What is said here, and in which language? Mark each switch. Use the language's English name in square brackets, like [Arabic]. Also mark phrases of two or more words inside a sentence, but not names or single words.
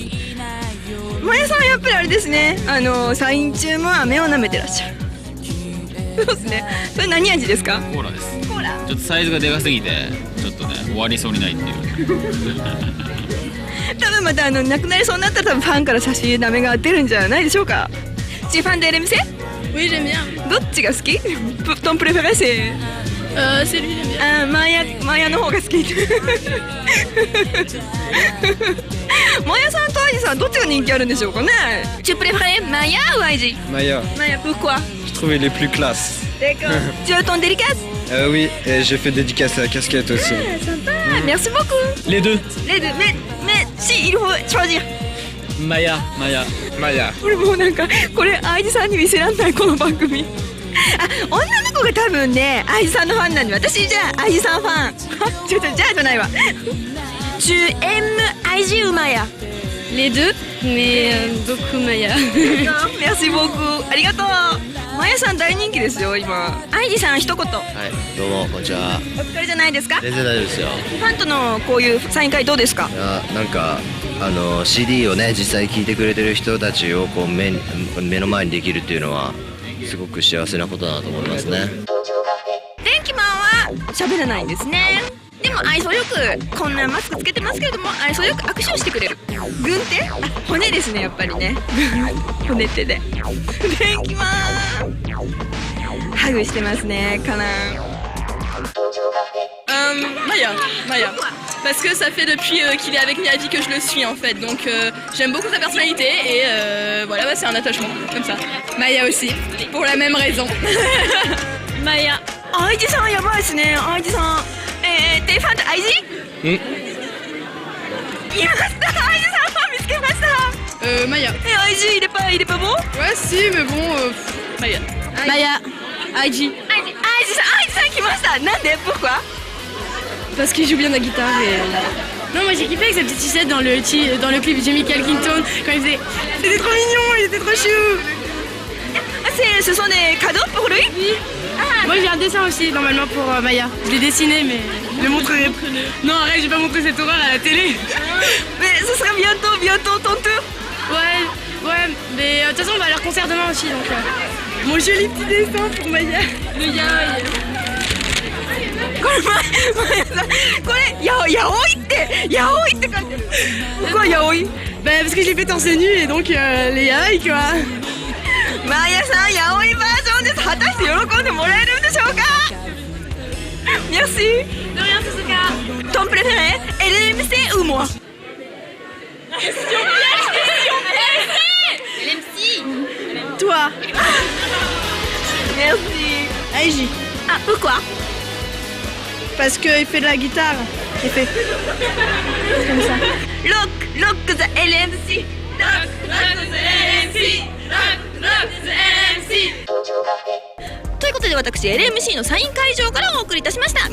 [Japanese] まやさんはやっぱりあれですね、サイン中も飴を舐めてらっしゃる。そうですね。それ何味ですか？コーラです。コーラ。ちょっとサイズがでかすぎてちょっとね終わりそうにないっていう。多分またなくなりそうになったら多分ファンから差し入れ飴が出るんじゃないでしょうか。 [French] Tu es fan de LMC? Oui, j'aime bien. [Japanese] どっちが好き？ [French] Ton préféré c'est c'est lui, j'aime bien. [Japanese] マヤの方が好き。マヤさんとアイジさんどっちが人気あるんでしょうかね。 [French] Tu préfères Maya ou Aiji? Maya. Maya, pourquoi? Je trouvais les plus classes. D'accord. Tu as ton dédicace? Oui, et j'ai fait dédicace à la casquette aussi. Ah, sympa. Merci beaucoup. Les deux. Les deux. Mais si, il faut choisir. Maya. [Japanese] これもうなんかこれアイジさんに見せらんないこの番組。あ、女の子が多分ねアイジさんのファンなんで、私じゃあアイジさんファン。じゃないわ。 [French] Tu aimes Aiji ou Maya? Les deux, mais beaucoup Maya. Merci beaucoup. [Japanese] ありがとう。マヤさん大人気ですよ今。アイジさん一言。はい、どうもこんにちは。お疲れじゃないですか。全然大丈夫ですよ。ファンとのこういうサイン会どうですか。いやなんかCD をね実際聴いてくれてる人たちをこう目の前にできるっていうのはすごく幸せなことだなと思いますね。電気マンは喋らないんですね。でも愛想よくこんなマスクつけてますけれども愛想よく握手をしてくれる。軍手？骨ですねやっぱりね。骨手で。電気マンハグしてますねカナン。 [French] Maya. Parce que ça fait depuis qu'il est avec Miyavi que je le suis en fait. Donc j'aime beaucoup sa personnalité et voilà, c'est un attachement comme ça. Maya aussi, pour la même raison. Maya. [Japanese] アイジさんやばいですね。アイジさん。 [French] t'es fan de Aiji? [Japanese] いました。アイジさんファン見つけました。 [French] Maya. Aiji il est pas bon? Ouais si mais bon Maya. Maya. Aiji. [Japanese] Aijiさん来ました。なんで? [French] Pourquoi? Parce qu'il joue bien la guitare et... Non, moi j'ai kiffé avec sa petite sucette dans le clip de Michael Keaton quand il faisait... C'était trop mignon, il était trop chou. Ce sont des cadeaux pour lui? Oui. Moi j'ai un dessin aussi normalement pour Maya. Je l'ai dessiné mais je le montrerai. Non arrête, je vais pas montrer cette horreur à la télé. Mais ce sera bientôt ton tour. Ouais, mais de toute façon on va à leur concert demain aussi donc... Mon joli petit dessin pour Maya. Le yaoi. [Japanese] これヤオイって書いてる。 [French] pourquoi yaoi? Parce que je l'ai fait torse nu et donc les yaoi quoi. [Japanese] マヤさんヤオイバージョンです。果たして喜んでもらえるんでしょうか。 [French] Merci. De rien Suzuka. Ton préféré LMC ou moi? LMC. Toi. Merci. Aiji. Ah pourquoi? Parce qu'il fait de la guitare. Il fait comme ça. [English] Rock the LMC. Rock the LMC. Rock the LMC. [Japanese] ということで私 LMC のサイン会場からお送りいたしました。